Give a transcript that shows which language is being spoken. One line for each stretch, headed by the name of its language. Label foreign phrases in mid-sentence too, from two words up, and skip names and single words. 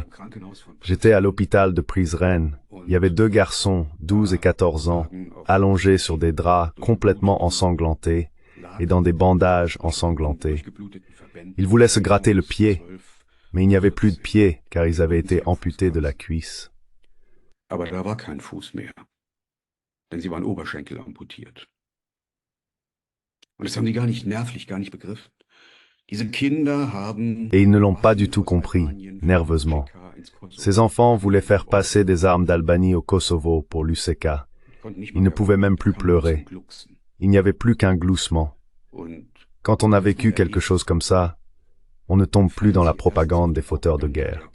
French: J'étais à l'hôpital de Prizren. Il y avait 2 garçons, 12 et 14 ans, allongés sur des draps complètement ensanglantés et dans des bandages ensanglantés. Ils voulaient se gratter le pied, mais il n'y avait plus de pied car ils avaient été amputés de la cuisse.
German: Aber da war kein Fuß mehr, denn sie waren Oberschenkel amputiert. Und das haben die gar nicht nervlich, gar nicht begriffen. Diese Kinder haben
French: Et ils ne l'ont pas du tout compris, nerveusement. Ces enfants voulaient faire passer des armes d'Albanie au Kosovo pour l'UÇK. Ils ne pouvaient même plus pleurer. Il n'y avait plus qu'un gloussement. Quand on a vécu quelque chose comme ça, on ne tombe plus dans la propagande des fauteurs de guerre.